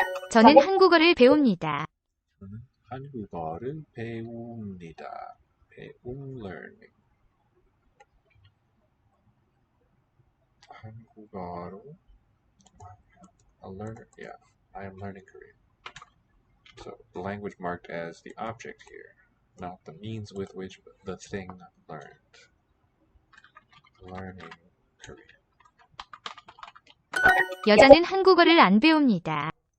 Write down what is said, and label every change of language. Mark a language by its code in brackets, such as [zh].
[ko] 저는 한국어를 배웁니다. 저는 한국어를 배웁니다. [en] learning. [ko] 한국어로 [en] I am learning Korean. So the language marked as the object here, not the means with which the thing learned. Learning Korean. [ko] 여자는 한국어를 안 배웁니다.